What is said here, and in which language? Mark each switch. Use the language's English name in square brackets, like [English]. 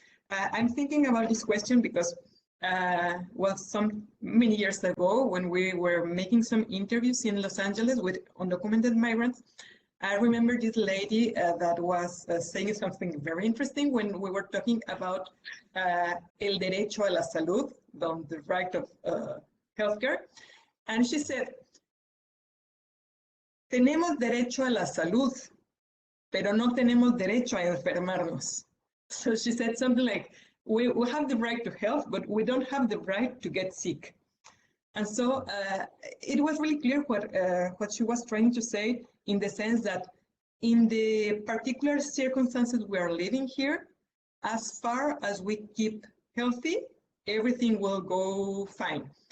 [English] I'm thinking about this question because, well, many years ago, when we were making some interviews in Los Angeles with undocumented migrants, I remember this lady that was saying something very interesting when we were talking about [Spanish] el derecho a la salud, [English] the right of healthcare. And she said, [Spanish] tenemos derecho a la salud, pero no tenemos derecho a enfermarnos. [English] So she said something like, we have the right to health, but we don't have the right to get sick. And so it was really clear what she was trying to say, in the sense that in the particular circumstances we are living here, as far as we keep healthy, everything will go fine.